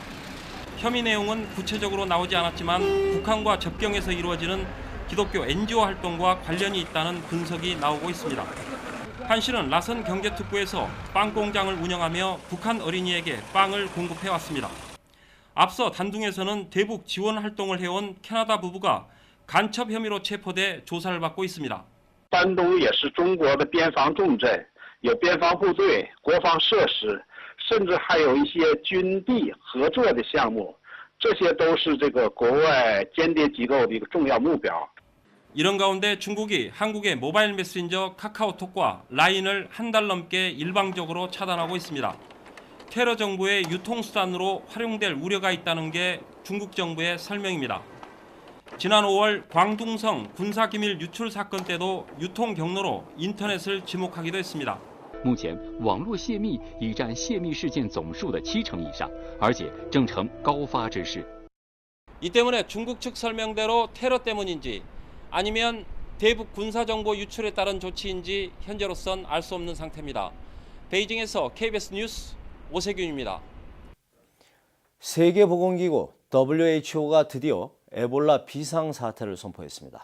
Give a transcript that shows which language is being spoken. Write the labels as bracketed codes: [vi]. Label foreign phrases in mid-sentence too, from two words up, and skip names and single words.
[ko] 혐의 내용은 구체적으로 나오지 않았지만 북한과 접경에서 이루어지는 기독교 NGO 활동과 관련이 있다는 분석이 나오고 있습니다. 한 씨는 라선 경제특구에서 빵 공장을 운영하며 북한 어린이에게 빵을 공급해왔습니다. 앞서 단둥에서는 대북 지원 활동을 해온 캐나다 부부가 간첩 혐의로 체포돼 조사를 받고 있습니다. [zh] 山东也是中国的边防重镇，有边防部队、国防设施，甚至还有一些军地合作的项目，这些都是这个国外间谍机构的一个重要目标。 [ko] 이런 가운데 중국이 한국의 모바일 메신저 카카오톡과 라인을 한 달 넘게 일방적으로 차단하고 있습니다. 테러 정보의 유통수단으로 활용될 우려가 있다는 게 중국 정부의 설명입니다. 지난 5월 광둥성 군사기밀 유출 사건 때도 유통 경로로 인터넷을 지목하기도 했습니다. [zh] 目前网络泄密已占泄密事件总数的70%以上，而且正呈高发之势。 [ko] 이 때문에 중국 측 설명대로 테러 때문인지 아니면 대북 군사정보 유출에 따른 조치인지 현재로선 알 수 없는 상태입니다. 베이징에서 KBS 뉴스 오세균입니다. 세계보건기구 WHO가 드디어 에볼라 비상사태를 선포했습니다.